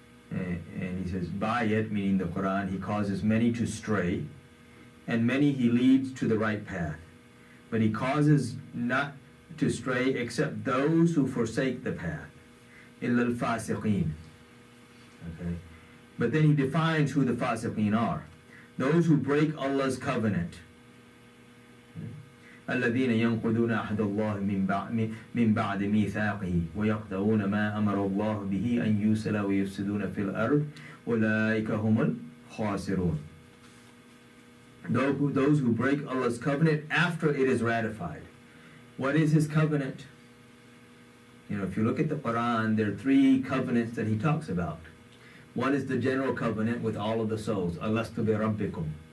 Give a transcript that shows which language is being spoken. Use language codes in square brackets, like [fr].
[en] And he says, by it, meaning the Quran, he causes many to stray, and many he leads to the right path. But he causes not to stray except those who forsake the path. [ar] إِلَّا الْفَاسِقِينَ. [en] Okay? But then he defines who the fasiqeen are. Those who break Allah's covenant. [ar] الذين ينقضون عهد الله من بعد ميثاقه ويقطعون ما أمر الله به أن يوصل ويفسدون في الأرض أولئك هم الخاسرون. [en] Those who break Allah's covenant after it is ratified. What is His covenant? If you look at the Quran, there are 3 covenants that He talks about. One is the general covenant with all of the souls. [ar] Alastu bi rabbikum.